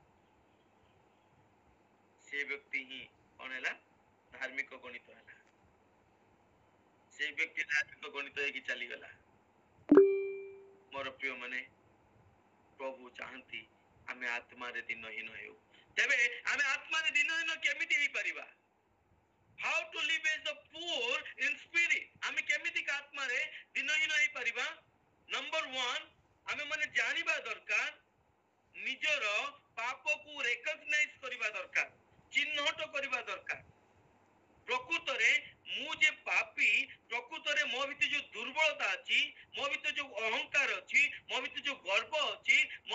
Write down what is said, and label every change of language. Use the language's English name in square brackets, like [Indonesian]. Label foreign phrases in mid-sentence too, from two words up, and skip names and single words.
[Odia] ସେ ବ୍ୟକ୍ତି ହିଁ କଣ ହେଲା? ଧାର୍ମିକ ଗଣିତ ହେଲା। ସେ ବ୍ୟକ୍ତି ଧାର୍ମିକ ଗଣିତ ହେଇକି ଚାଲିଗଲା। ମୋର ପ୍ରିୟ ମାନେ, ପ୍ରଭୁ ଚାହାନ୍ତି ଆମେ ଆତ୍ମାରେ ଦିନହୀନ ହେଉ। ତେବେ ଆମେ ଆତ୍ମାରେ ଦିନହୀନ କେମିତି ହେଇପାରିବା? [English] How to live as the poor in spirit? [Odia] ଆମେ କେମିତି ଆତ୍ମାରେ ଦିନହୀନ ହେଇପାରିବା? ନମ୍ବର 1, ଆମେ ମାନେ ଜାଣିବା ଦରକାର, ନିଜର ପାପକୁ ରେକଗ୍ନାଇଜ କରିବା ଦରକାର, ଚିହ୍ନଟ କରିବା ଦରକାର। ପ୍ରକୃତରେ ମୁଁ ଯେ ପାପୀ, ପ୍ରକୃତରେ ମୋ ଭିତରେ ଯୋଉ ଦୁର୍ବଳତା ଅଛି, ମୋ ଭିତରେ ଯୋଉ ଅହଙ୍କାର ଅଛି, ମୋ ଭିତରେ ଯୋଉ ଗର୍ବ ଅଛି, ମୋ